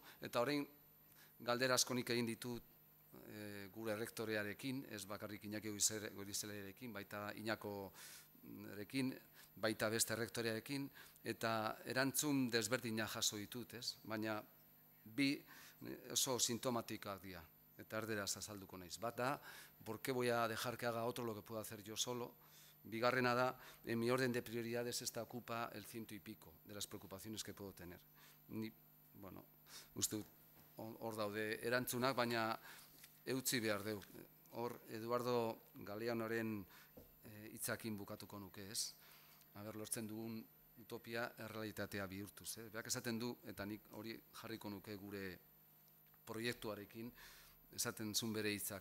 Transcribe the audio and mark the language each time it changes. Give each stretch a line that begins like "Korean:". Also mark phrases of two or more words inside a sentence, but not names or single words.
Basque: Eta orain galdera asko nik egin ditut gure rektorearekin, ez bakarrik Iñaki Goirizelarekin, baita Iñakorekin, baita beste rektorearekin, eta erantzun desberdina jaso ditut, ez? Baina bi oso sintomatikak dira, eta erderaz azalduko naiz. Bat da,
Spanish: ¿por qué voy a dejar que haga otro lo que puedo hacer yo solo?
Basque: Bigarrena da,
Spanish: en mi orden de prioridades esta ocupa el 100 y pico de las preocupaciones que puedo tener.
Basque: Ni, bueno, uste hor daude erantzunak, baina eutzi behar deu. Hor, Eduardo Galeanoren hitzakin bukatuko nuke, ez? Lortzen dugun utopia errealitatea bihurtuz. Beak esaten du, eta nik hori jarriko nuke gure proiektuarekin, esaten zuen bere hitzak.